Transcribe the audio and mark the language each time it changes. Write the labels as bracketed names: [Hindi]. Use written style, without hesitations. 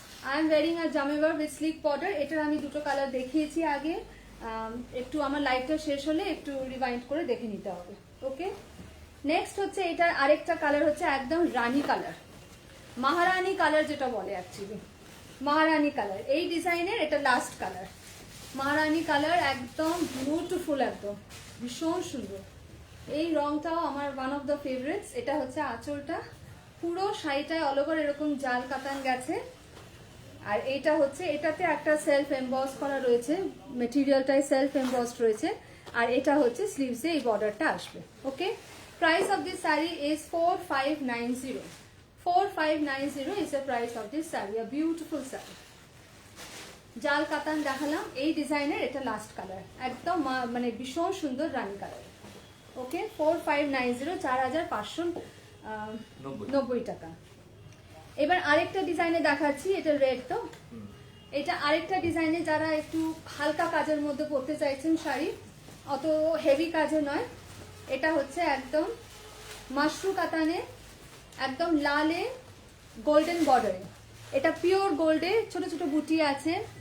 [English] I am wearing a jamevar with sleek border. [Bangla] এটার আমি দুটো কালার দেখিয়েছি আগে, একটু আমার লাইভটা শেষ হলে একটু রিভাইন্ড করে দেখে নিতে হবে। ওকে, নেক্সট হচ্ছে এটার আরেকটা কালার হচ্ছে একদম রানী কালার, মহারানী কালার যেটা বলে অ্যাকচুয়ালি, মহারানী কালার। এই ডিজাইনের এটা লাস্ট কালার, মহারানী কালার, একদম বিউটিফুল, একদম ভীষণ সুন্দর। এই রংটাও আমার [English] One of the favourites. [Bangla] এটা হচ্ছে আঁচলটা, পুরো শাড়িটায় অল ওভার এরকম জাল কাতান গেছে, আর এইটা হচ্ছে, এটাতে একটা সেলফ এমবস করা রয়েছে, মেটেরিয়ালটাই সেলফ এমবসড রয়েছে। আর এটা হচ্ছে স্লিভসে এই বর্ডারটা আসবে। [English] Okay, price of this sari is 4590। 4590 is the price of this saree, a beautiful saree. [Bangla] জাল কাতান দেখালাম, এই ডিজাইনের এটা লাস্ট কালার, একদম মানে ভীষণ সুন্দর রানী কালার। ওকে, 4590, 4590 টাকা। এবার আরেকটা ডিজাইনে দেখাচ্ছি, এটা রেড তো, এটা আরেকটা ডিজাইনে যারা একটু হালকা কাজের মধ্যে পরতে চাইছেন শাড়ি, অত হেভি কাজে নয়, এটা হচ্ছে একদম মাশরু কাতানে, একদম লালে গোল্ডেন বর্ডারে, এটা পিওর গোল্ডে ছোট ছোট বুটি আছে।